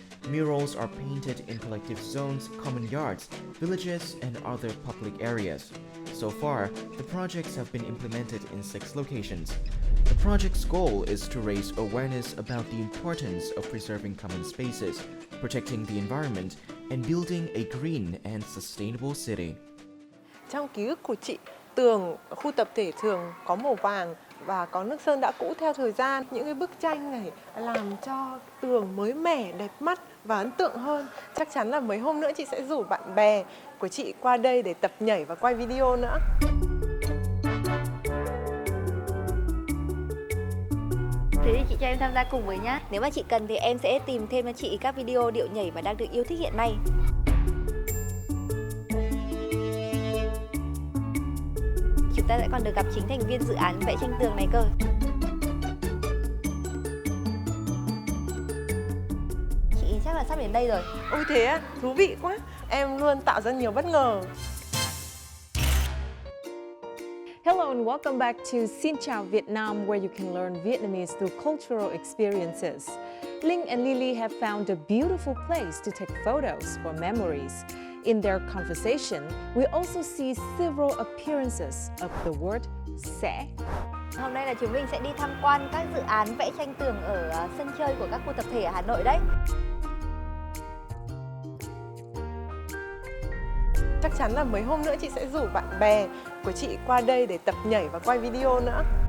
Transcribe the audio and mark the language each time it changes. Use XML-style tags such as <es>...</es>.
<en>Murals are painted in collective zones, common yards, villages, and other public areas. So far, the projects have been implemented in 6 locations. The project's goal is to raise awareness about the importance of preserving common spaces, protecting the environment, and building a green and sustainable city.</en> <vi>Trong ký ức của chị, tường ở khu tập thể thường có màu vàng và có nước sơn đã cũ theo thời gian. Những cái bức tranh này làm cho tường mới mẻ, đẹp mắt và ấn tượng hơn. Chắc chắn là mấy hôm nữa chị sẽ rủ bạn bè của chị qua đây để tập nhảy và quay video nữa. Thế thì chị cho em tham gia cùng với nhá. Nếu mà chị cần thì em sẽ tìm thêm cho chị các video điệu nhảy mà đang được yêu thích hiện nay. Chúng ta sẽ còn được gặp chính thành viên dự án vẽ tranh tường này cơ. Chị chắc là sắp đến đây rồi. Ôi thế á, thú vị quá. Em luôn tạo ra nhiều bất ngờ.</vi> <en>Hello and welcome back to Xin chào Vietnam, where you can learn Vietnamese through cultural experiences. Linh and Lily have found a beautiful place to take photos for memories. In their conversation, we also see several appearances of the word sẽ.</en> <vi>Hôm nay là chúng mình sẽ đi tham quan các dự án vẽ tranh tường ở sân chơi của các khu tập thể ở Hà Nội đấy. Chắc chắn là mấy hôm nữa chị sẽ rủ bạn bè của chị qua đây để tập nhảy và quay video nữa.</vi>